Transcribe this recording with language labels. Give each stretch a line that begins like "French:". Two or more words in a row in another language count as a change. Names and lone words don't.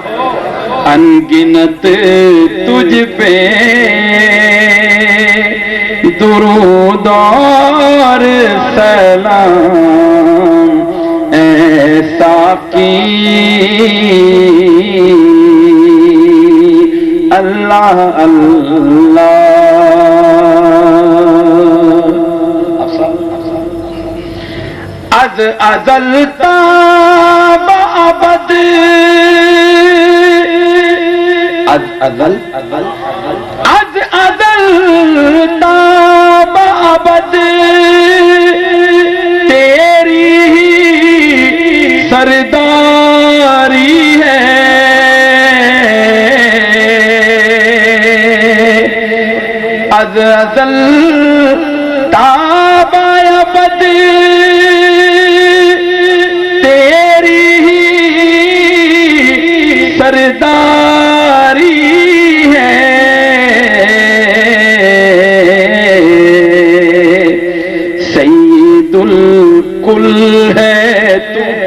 Urdu: انگنت تجھ پہ درود اور سلام اے ساقی اللہ اللہ۔
Persian: از ازل تا ابد، از ازل از ازل تا ابد
Urdu: تیری سرداری ہے،
Persian: از ازل تا ابد
Urdu: سرداری ہے،
Arabic: سید الکل
Urdu: ہے تو،